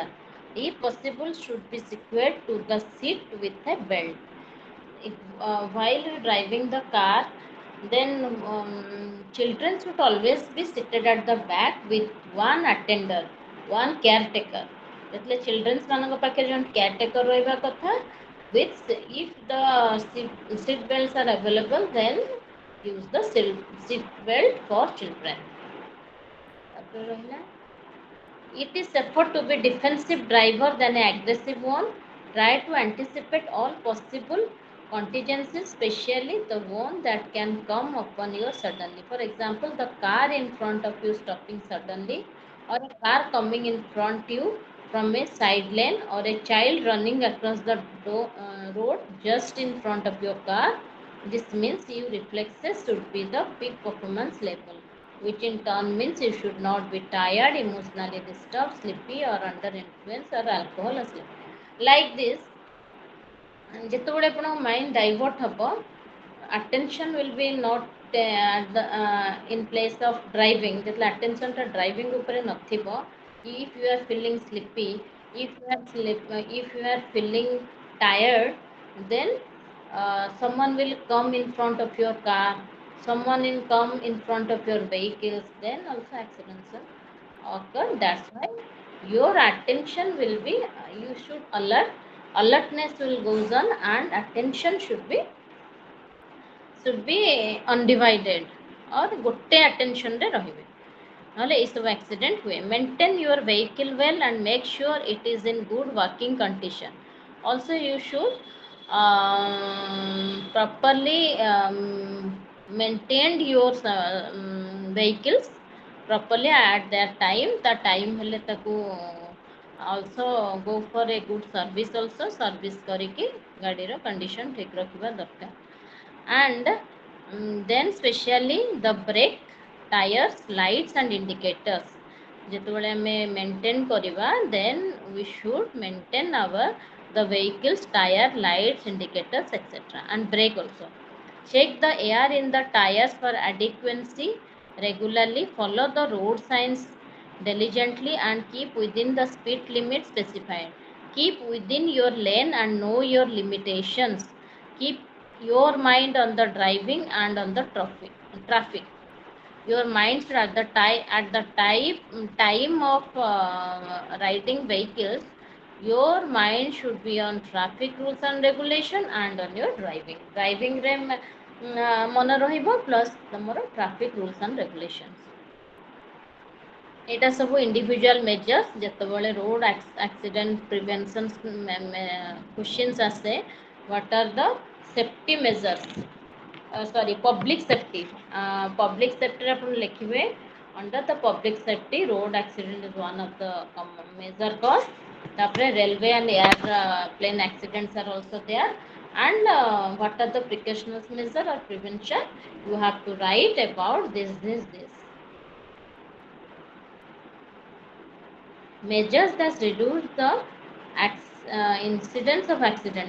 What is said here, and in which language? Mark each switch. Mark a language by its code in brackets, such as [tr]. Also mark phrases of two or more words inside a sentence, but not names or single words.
[en] If possible, should be secured to the seat with a belt. If, while driving the car, then children should always be seated at the back with one attender, one caretaker. [or] ଯେତେବେଳେ children's ମାନଙ୍କ ପାଖରେ ଜଣେ caretaker ରହିବା କଥା, [en] with if the seat belts are available, then use the seat belt for children. [or] ତାପରେ ରହିଲା, [en] it is safer to be defensive driver than an aggressive one. Try to anticipate all possible contingencies, especially the one that can come upon you suddenly. For example, the car in front of you stopping suddenly, or a car coming in front you from a side lane, or a child running across the road just in front of your car. This means your reflexes should be the peak performance level, which in turn means you should not be tired, emotionally disturbed, sleepy, or under influence or alcohol or sleep. Like this, [or] ଯେତେବେଳେ ଆପଣଙ୍କ ମାଇଣ୍ଡ ଡାଇଭର୍ଟ ହେବ, [en] attention will be not in place of driving. [or] ଯେତେବେଳେ [en] attentionଟା driving [or] ଉପରେ ନଥିବ, [en] if you are feeling sleepy, if you are feeling tired, then someone will come in front of your car, someone will come in front of your vehicles, then also accidents will occur. That's why your attention will be, you should alertness will goes on, and attention should be undivided, or [or] ଗୋଟେ attention ରେ ରହିବେ, ନହେଲେ ଏଇସବୁ accident ହୁଏ. [en] Maintain your vehicle well and make sure it is in good working condition. Also you should properly maintain your vehicles properly at their time. The time [or] ହେଲେ ତାକୁ [en] also go for a good service, also service [or] କରିକି ଗାଡ଼ିର [en] condition [or] ଠିକ୍ ରଖିବା ଦରକାର. [en] And then specially the brake, tires, lights and indicators [or] ଯେତେବେଳେ ଆମେ maintain କରିବା, [en] then we should maintain the vehicles, tire, lights, indicators, etc. and brake also. Check the air in the tires for adequacy regularly. Follow the road signs diligently and keep within the speed limit specified. Keep within your lane and know your limitations. Keep your mind on the driving and on the traffic. Your mind should at the time of riding vehicles, your mind should be on traffic rules and regulation and on your driving [or] ରେ ମନେ ରହିବ, ପ୍ଲସ୍ ତମର [en] traffic rules and regulations. [or] ଏଇଟା ସବୁ [en] individual measures. ଯେତେବେଳେ road accident prevention questions ଆସେ, what are the safety measures, public safety. Public safety [or] ଆପଣ ଲେଖିବେ, [en] under the public safety road accident is one of the major cause. ତାପରେ railway and airplane accidents are also there. And what are the precautionary measure or prevention, you have to write about this. Measures that reduce the incidence of accident.